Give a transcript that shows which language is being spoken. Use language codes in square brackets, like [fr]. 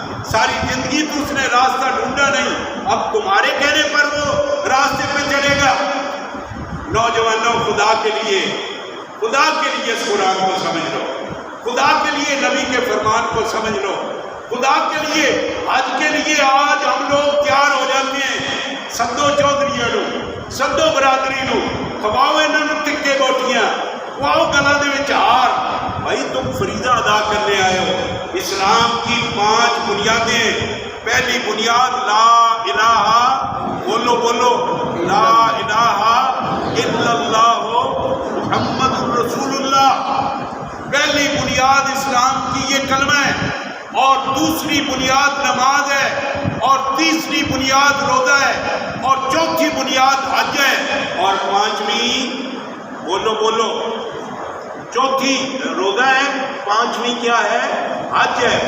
[ur] ساری زندگی تو اس نے راستہ ڈھونڈا نہیں، اب تمہارے کہنے پر وہ راستے پہ چلے گا. نوجوانوں خدا کے لیے اس قرآن کو سمجھ لو، خدا کے لیے نبی کے فرمان کو سمجھ لو، خدا کے لیے حج کے لیے آج ہم لوگ تیار ہو جاتے ہیں. [pa] سدو چودھری لو، سدو برادری لو، کھواؤ انہوں ٹکے بوٹیاں، کھواؤ گلا دے وچ ہار. [ur] بھائی تم فریضہ ادا کرنے آئے ہو. اسلام کی 5 بنیادیں. پہلی بنیاد لا الہ، بولو [ar] لا الہ الا اللہ محمد رسول اللہ. [ur] پہلی بنیاد اسلام کی یہ کلمہ ہے، اور دوسری بنیاد نماز ہے، اور تیسری بنیاد روزہ ہے، اور چوتھی بنیاد حج ہے، اور 5ویں بولو چوتھی روزہ ہے، 5ویں کیا ہے؟ حج ہے.